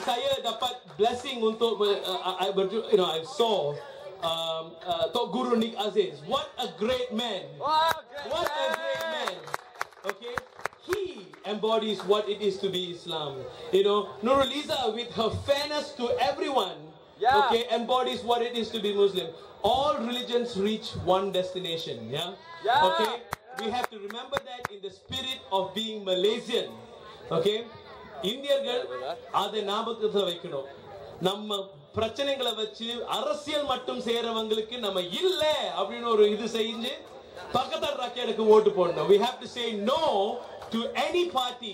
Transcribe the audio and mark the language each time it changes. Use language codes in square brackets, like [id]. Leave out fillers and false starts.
[ms] Saya dapat blessing untuk [en] I saw [ms] Tok Guru Nik Aziz. [en] What a great man. What a great man. Okay, he embodies what it is to be Islam. You know, Nurhaliza with her fairness to everyone, okay, embodies what it is to be Muslim. All religions reach one destination. Okay, we have to remember that in the spirit of being Malaysian. [ta] Okay, இந்தியர்கள் அதை ஞாபகத்துல வைக்கணும். நம்ம பிரச்சனைகளை வச்சு அரசியல் மட்டும் செய்யறவங்களுக்கு நம்ம இல்ல அப்படின்னு ஒரு இது செஞ்சு Pakatan Rakyat vote போடணும். [en] We have to say no to any party.